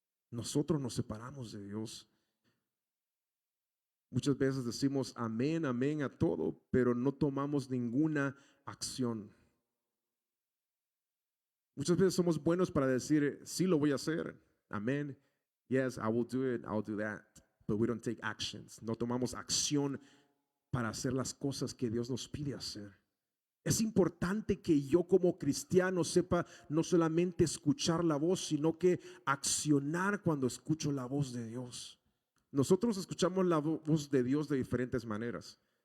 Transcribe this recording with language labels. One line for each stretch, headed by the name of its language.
Spanish: Nosotros nos separamos de Dios. Muchas veces decimos amén, amén a todo, pero no tomamos ninguna acción. Muchas veces somos buenos para decir, sí lo voy a hacer, amén.
English: Yes, I will do it, I'll do that. But we don't take actions.
Spanish: No tomamos acción para hacer las cosas que Dios nos pide hacer. Es importante que yo como cristiano sepa no solamente escuchar la voz, sino que accionar cuando escucho la voz de Dios. Nosotros escuchamos la voz de Dios de diferentes maneras.